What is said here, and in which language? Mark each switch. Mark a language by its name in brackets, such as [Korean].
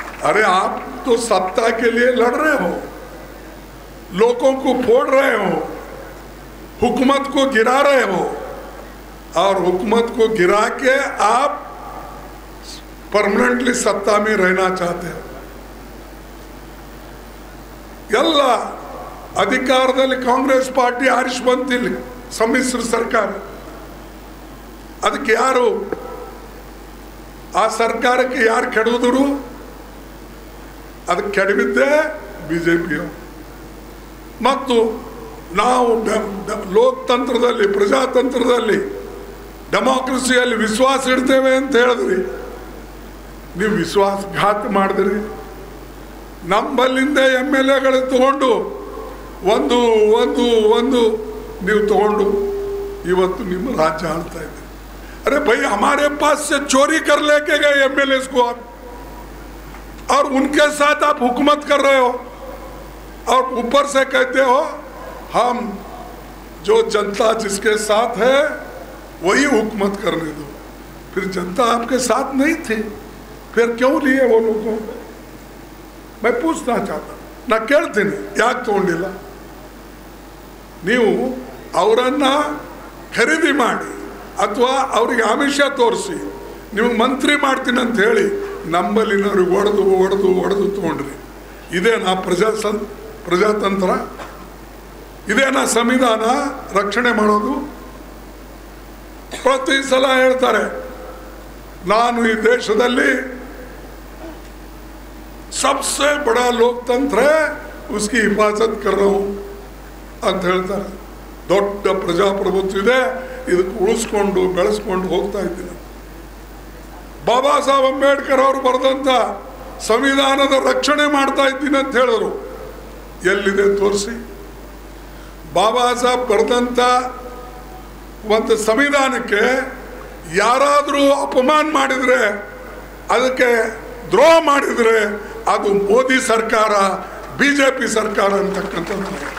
[Hindi] अरे आप तो सत्ता के लिए लड़ रहे हो, लोगों को फोड़ रहे हो, हुकूमत को गिरा रहे हो, और हुकूमत को गिरा के आप परमानेंटली सत्ता में रहना चाहते हो। [Kannada] ಎಲ್ಲ ಅಧಿಕಾರದಲ್ಲಿ ಕಾಂಗ್ರೆಸ್ ಪಾರ್ಟಿ ಆರಿಸಿ ಬಂತಿಲ್ಲ, ಸಮ್ಮಿಶ್ರ ಸರ್ಕಾರ, ಅದಕ್ಕೆ ಯಾರು, ಆ ಸರ್ಕಾರಕ್ಕೆ ಯಾರು ಕೆಡವಿದ್ರು? ಅದಕ್ಕೆ ಕೆಡವಿದ್ದೆ ಬಿಜೆಪಿಯು. ಮತ್ತು ನಾವು ಲೋಕತಂತ್ರದಲ್ಲಿ, ಪ್ರಜಾತಂತ್ರದಲ್ಲಿ, ಡೆಮಾಕ್ರಸಿಯಲ್ಲಿ ವಿಶ್ವಾಸ ಇಡ್ತೇವೆ ಅಂತ ಹೇಳಿದ್ರಿ, ನೀವು ವಿಶ್ವಾಸಘಾತ ಮಾಡಿದ್ರಿ. ನಮ್ಮಲ್ಲಿಂದ MLAಗಳು ತಗೊಂಡು ಒಂದು ಒಂದು ಒಂದು ನೀವು ತಗೊಂಡು ಇವತ್ತು ನಿಮ್ಮ [Hindi] राज्य आलता है। अरे भाई हमारे पास से चोरी कर लेके गए MLAs को आप, और उनके साथ आप हुकूमत कर रहे हो, और ऊपर से कहते हो हम जो जनता जिसके साथ है वही हुकूमत करने दो। फिर जनता आपके साथ नहीं थी, फिर क्यों लिए वो लोगों? मैं पूछना चाहता, [Kannada] ನಾ ಕೇಳ್ತೀನಿ, ಯಾಕೆ ತಗೊಂಡಿಲ್ಲ? ನೀವು ಅವರನ್ನ ಖರೀದಿ ಮಾಡಿ ಅಥವಾ ಅವ್ರಿಗೆ ಆಮಿಷ ತೋರಿಸಿ ನೀವು ಮಂತ್ರಿ ಮಾಡ್ತೀನಿ ಅಂತ ಹೇಳಿ ನಮ್ಮಲ್ಲಿನವ್ರಿಗೆ ಹೊಡೆದು ಹೊಡೆದು ಹೊಡೆದು ತಗೊಂಡ್ರಿ. ಇದೇನಾ ಪ್ರಜಾತಂತ್ರ? ಇದೇನಾ ಸಂವಿಧಾನ ರಕ್ಷಣೆ ಮಾಡೋದು? ಪ್ರತಿ ಸಲ ಹೇಳ್ತಾರೆ ನಾನು ಈ ದೇಶದಲ್ಲಿ [Hindi] सबसे बड़ा लोकतंत्र है, उसकी हिफाजत कर रहा हूं [Kannada] ಅಂತ ಹೇಳ್ತಾರೆ. ದೊಡ್ಡ ಪ್ರಜಾಪ್ರಭುತ್ವ ಇದೆ, ಇದಕ್ಕೆ ಉಳಿಸ್ಕೊಂಡು ಬೆಳೆಸ್ಕೊಂಡು ಹೋಗ್ತಾ ಇದ್ದೀನಿ. ಬಾಬಾ ಸಾಹೇಬ್ ಅಂಬೇಡ್ಕರ್ ಅವರು ಬರೆದಂತ ಸಂವಿಧಾನದ ರಕ್ಷಣೆ ಮಾಡ್ತಾ ಇದ್ದೀನಿ ಅಂತ ಹೇಳಿದ್ರು. ಎಲ್ಲಿದೆ ತೋರಿಸಿ? ಬಾಬಾ ಸಾಹೇಬ್ ಬರೆದಂತ ಒಂದು ಸಂವಿಧಾನಕ್ಕೆ ಯಾರಾದರೂ ಅಪಮಾನ ಮಾಡಿದ್ರೆ, ಅದಕ್ಕೆ ದ್ರೋಹ ಮಾಡಿದ್ರೆ ಅದು ಮೋದಿ ಸರ್ಕಾರ, ಬಿಜೆಪಿ ಸರ್ಕಾರ ಅಂತಕ್ಕಂಥದ್ದು.